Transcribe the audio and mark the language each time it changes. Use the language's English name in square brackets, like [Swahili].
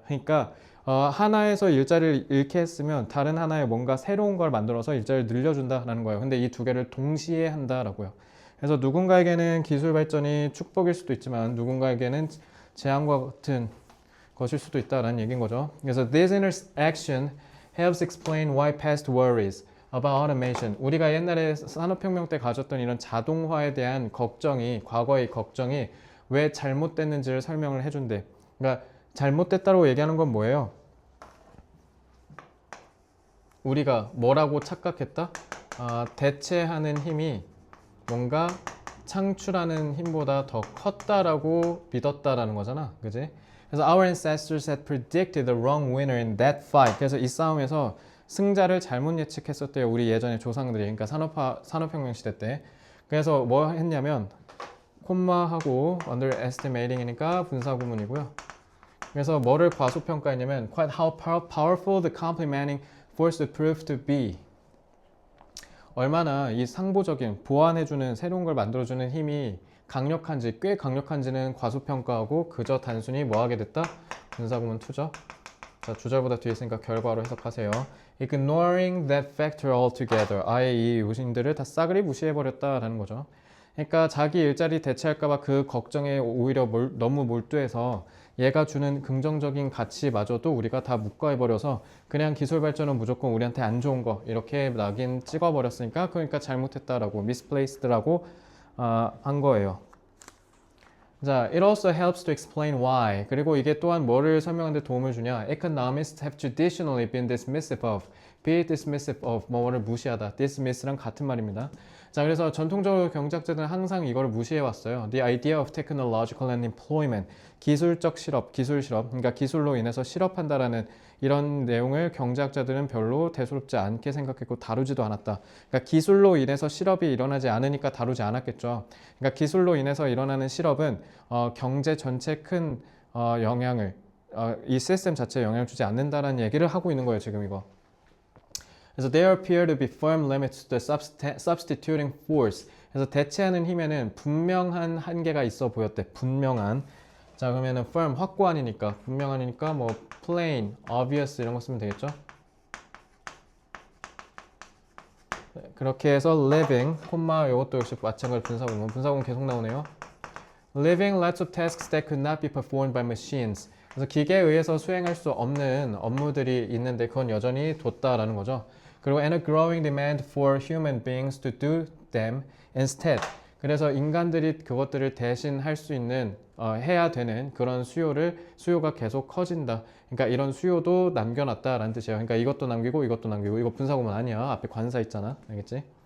[Korean] 그러니까 하나에서 일자리를 잃게 했으면 다른 하나에 뭔가 새로운 걸 만들어서 일자리를 늘려준다라는 거예요. 근데 이 두 개를 동시에 한다라고요. 그래서 누군가에게는 기술 발전이 축복일 수도 있지만 누군가에게는 재앙과 같은 것일 수도 있다라는 얘기인 거죠. [English] 그래서 this interaction helps explain why past worries about automation. [Korean] 우리가 옛날에 산업혁명 때 가졌던 이런 자동화에 대한 걱정이, 과거의 걱정이 왜 잘못됐는지를 설명을 해준대. 그러니까 잘못됐다고 얘기하는 건 뭐예요? 우리가 뭐라고 착각했다? 대체하는 힘이 뭔가 창출하는 힘보다 더 컸다라고 믿었다라는 거잖아. 그지? [English] 그래서 our ancestors had predicted the wrong winner in that fight. [Korean] 그래서 이 싸움에서 승자를 잘못 예측했었대요. 우리 예전에 조상들이. 그러니까 산업혁명 시대 때. 그래서 뭐 했냐면 콤마하고 underestimating이니까 분사구문이고요. 그래서 뭐를 과소평가했냐면 [English] quite how powerful the complementing force would prove to be. [Korean] 얼마나 이 상보적인 보완해주는 새로운 걸 만들어주는 힘이 강력한지 꽤 강력한지는 과소평가하고 그저 단순히 뭐 하게 됐다? 분사구문 투죠. 자, 주절보다 뒤에 있으니까 결과로 해석하세요. [English] Ignoring that factor altogether. [Korean] 아예 이 요인들을 다 싸그리 무시해버렸다라는 거죠. 그러니까 자기 일자리 대체할까봐 그 걱정에 오히려 너무 몰두해서 얘가 주는 긍정적인 가치마저도 우리가 다 묵과해버려서 그냥 기술 발전은 무조건 우리한테 안 좋은 거 이렇게 낙인 찍어버렸으니까 그러니까 잘못했다라고 misplaced라고 한 거예요. [English] 자, it also helps to explain why. [Korean] 그리고 이게 또한 뭐를 설명하는 데 도움을 주냐? [English] Economists have traditionally been dismissive of, [Korean] be dismissive of, 뭐를 무시하다. dismiss랑 같은 말입니다. 자, 그래서 전통적으로 경제학자들은 항상 이걸 무시해 왔어요. [English] The idea of technological and employment. [Korean] 기술적 실업, 기술 실업. 그러니까 기술로 인해서 실업한다라는 이런 내용을 경제학자들은 별로 대수롭지 않게 생각했고 다루지도 않았다. 그러니까 기술로 인해서 실업이 일어나지 않으니까 다루지 않았겠죠. 그러니까 기술로 인해서 일어나는 실업은 경제 전체에 큰 영향을 이 시스템 자체에 영향을 주지 않는다라는 얘기를 하고 있는 거예요. 지금 이거. 그래서 [English] there appear to be firm limits to the substituting force. [Korean] 그래서 대체하는 힘에는 분명한 한계가 있어 보였대. 분명한. 자, 그러면은 firm 확고한이니까 분명한이니까 뭐 plain, obvious 이런 거 쓰면 되겠죠. 네, 그렇게 해서 living, 콤마 이것도 역시 마찬가지로 분사구문 계속 나오네요. [English] Living lots of tasks that could not be performed by machines. [Korean] 그래서 기계에 의해서 수행할 수 없는 업무들이 있는데 그건 여전히 뒀다라는 거죠. [English] 그리고 and a growing demand for human beings to do them instead. [Korean] 그래서 인간들이 그것들을 대신 할 수 있는 해야 되는 그런 수요가 계속 커진다. 그러니까 이런 수요도 남겨놨다라는 뜻이에요. 그러니까 이것도 남기고 이것도 남기고 이거 분사구문 아니야. 앞에 관사 있잖아. 알겠지?